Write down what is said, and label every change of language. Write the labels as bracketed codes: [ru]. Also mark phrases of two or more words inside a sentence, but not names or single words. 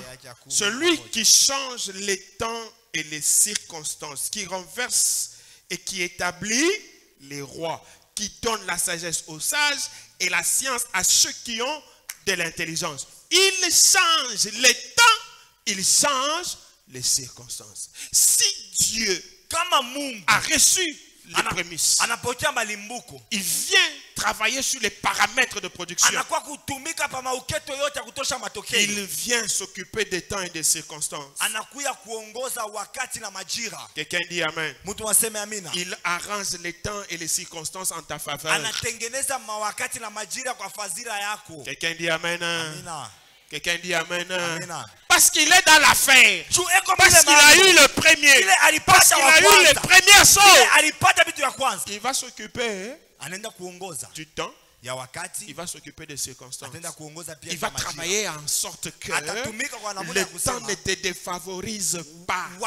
[fr] Celui qui change les temps et les circonstances, qui renverse et qui établit les rois, qui donne la sagesse aux sages et la science à ceux qui ont de l'intelligence. Il change les temps, il change les circonstances. Si Dieu a reçu les prémices, il vient travailler sur les paramètres de production. [sw] anakuwa kutumika pa mauketo yote ya kutosha matokeo. [fr] Il vient s'occuper des temps et des circonstances. [sw] Anakuya kuongoza wakati na majira. [fr] Quelqu'un dit amen. [sw] Mtu aseme amina. [fr] Il arrange les temps et les circonstances en ta faveur. [sw] Anatengeneza mawakati na majira kwa fadhila yako. [fr] Quelqu'un dit amen. [sw] Amina. [fr] Quelqu'un dit amen. [sw] Amina. [fr] Parce qu'il est dans l'affaire. Parce qu'il a eu le premier. Parce qu'il a eu les premières choses. Il va s'occuper du temps. Il va s'occuper des circonstances. Il va travailler en sorte que le temps ne te défavorise pas.